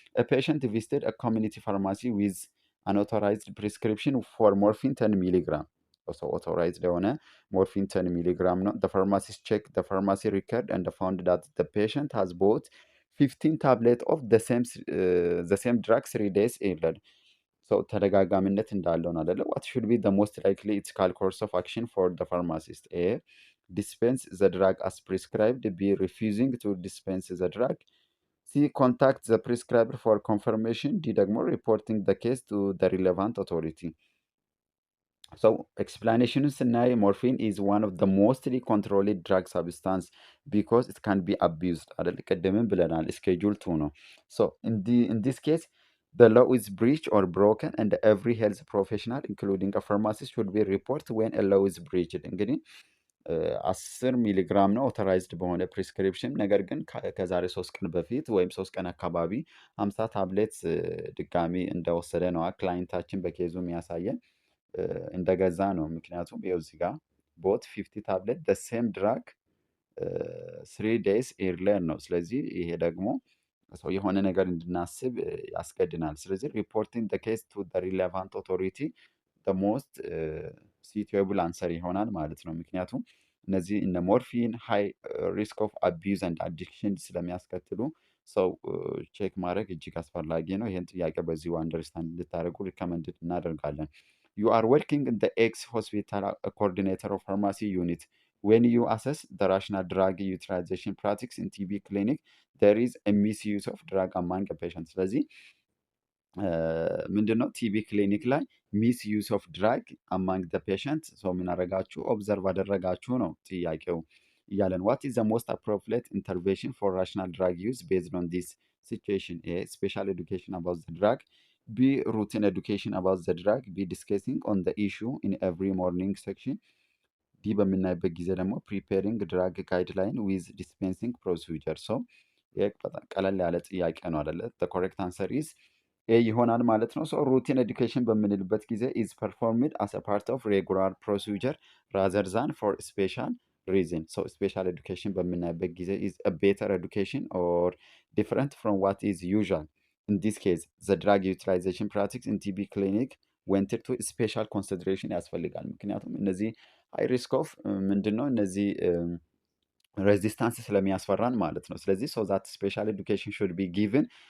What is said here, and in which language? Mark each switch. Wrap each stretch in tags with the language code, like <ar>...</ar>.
<en>ፔሽንት ቪዚትድ ኮሚኒቲ ፋርማሲ ዊዝ አንኦቶራይዝድ ፕሪስክሪፕሽን ፎር ሞርፊን 10 ሚሊግራም</en> <am>so authorized የሆነ morphine 10 milligram ነው።</am> <en>The pharmacist checked the pharmacy record and found that the patient has bought 15 tablets of the same drug 3 days earlier.</en> <am>So ተደጋጋሚነት እንዳለው ነው አይደለ?</am> <en>What should be the most likely ethical course of action for the pharmacist? A. Dispense the drug as prescribed. B. Refusing to dispense the drug. C. Contact the prescriber for confirmation. D.</en> <am>ደግሞ</am> <en>reporting the case to the relevant authority. So explanation</en> <am>ስናይ</am> <en>morphine is one of the mostly controlled drug substance because it can be abused</en> <am>አይደል? ቅድምም ብለናል schedule 2 ነው።</am> <en>So in this case the law is breached or broken and every health professional including a pharmacist should be report when a law is breached።</en> <am>እንግዲህ 10 ሚሊግራም ነው ኦቶራይዝድ በሆነ ፕሪስክሪፕሽን። ነገር ግን ከዛሬ 3 ቀን በፊት ወይም 3 ቀን አካባቢ 50 ታብሌት ድጋሚ እንደወሰደ ነው ክላይንታችን በኬዙ የሚያሳየን እንደገዛ ነው። ምክንያቱም ይኸው እዚህ ጋር ቦት 50 ታብሌት the same drug 3 days earlier ነው። ስለዚህ ይሄ ደግሞ ሰው የሆነ ነገር እንድናስብ ያስገድናል። ስለዚህ ሪፖርቲንግ the case to the relevant authority the most suitable answer ይሆናል ማለት ነው። ምክንያቱም እነዚህ እነ ሞርፊን ሃይ ሪስክ ኦፍ አቢዩዝ ኤንድ አዲክሽን ስለሚያስከትሉ ሰው ቼክ ማድረግ እጅግ አስፈላጊ ነው። ይህን ጥያቄ በዚሁ አንደርስታንድ እንድታደርጉ ሪከመንድድ እናደርጋለን።</am> <en>You are working in the X hospital coordinator of pharmacy unit. When you assess the rational drug utilization practice in TB clinic, there is a misuse of drug among the patients.</en> <am>ስለዚህ ምንድነው</am> <en>ቲቢ ክሊኒክ ላይ ሚስ ዩስ ኦፍ ድራግ አማንግ ደ ፔሸንት</en> <am>ሰው ምን አደረጋችሁ ኦብዘርቭ አደረጋችሁ ነው ጥያቄው እያለን።</am> <en>ዋት ኢዝ ዘ ሞስት አፕሮፕሪየት ኢንተርቬንሽን ፎር ራሽናል ድራግ ዩዝ ቤዝድ ኦን ዲስ ሲቹዌሽን? ኤ ስፔሻል ኤዱኬሽን አባውት ዘ ድራግ። B. Routine education about the drug. B. Discussing on the issue in every morning section. D.</en> <am>በምናይበት ጊዜ ደግሞ</am> <en>preparing drug guideline with dispensing procedure.</en> <am>So ቀለል ያለ ጥያቄ ነው አይደለ?</am> <en>The correct answer is A</en> <am>ይሆናል ማለት ነው።</am> <en>So routine education</en> <am>በምንልበት ጊዜ</am> <en>is performed as a part of regular procedure rather than for special reason. So special education</en> <am>በምናይበት ጊዜ</am> <en>is a better education or different from what is usual. In this case, the drug utilization practice in TB clinic went to special consideration</en> <am>ያስፈልጋል። ምክንያቱም እነዚህ ሃይ ሪስክ ኦፍ ምንድን ነው እነዚህ ሬዚስታንስ ስለሚያስፈራን ማለት ነው። ስለዚህ</am> <en>ሶ ዛት ስፔሻል ኤዱኬሽን ሹድ ቢ ጊቭን</en>